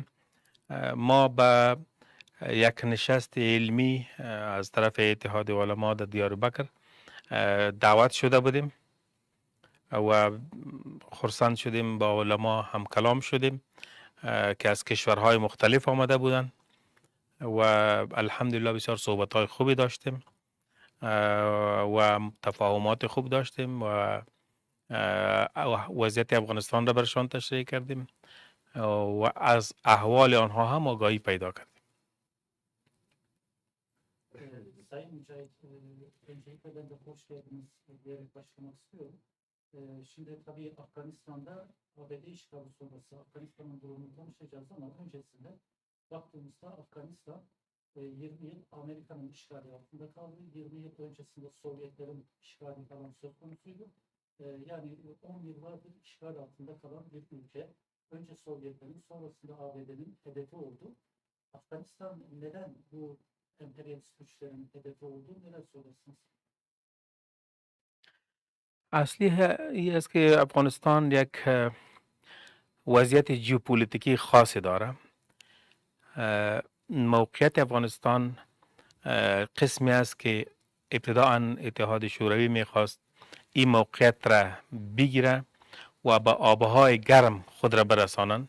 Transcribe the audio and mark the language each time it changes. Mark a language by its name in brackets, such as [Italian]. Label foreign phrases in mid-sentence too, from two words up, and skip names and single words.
[Persian] ما به یک نشست علمی از طرف اتحاد علما در دیار بکر دعوت شده بودیم و خرسند شدیم، با علما هم کلام شدیم که از کشورهای مختلف آمده بودند و الحمدلله بسیار صحبت‌های خوبی داشتیم و تفاهمات خوب داشتیم و وضعیت افغانستان را برشان تشریح کردیم و از احوال آنها هم آگاهی پیدا کردیم. [Turkish] Sayın Mücahit, öncelikle ben de hoş geldiniz diyerek başlamak istiyorum. Şimdi tabii Afganistan'da ABD işgali sonrası Afganistan'ın durumunu konuşacağız ama öncesinde baktığımızda Afganistan 20 yıl Amerika'nın işgali altında kaldı. 20 yıl öncesinde Sovyetlerin işgali falan söz konusuydu. Yani 10 yıllardır işgal altında kalan bir ülke. Önce Sovyetlerin, sonrasında ABD'nin hedefi oldu. Afganistan neden bu emperyalist güçlerin hedefi oldu? Neler söylersiniz? [Persian] اصلی این است که افغانستان یک وضعیت ژئوپلیتیکی خاصی داره. موقعیت افغانستان قسمی است که ابتداعا اتحاد شوروی میخواست این موقعیت را بگیره و به آبهای گرم خود را برسانند.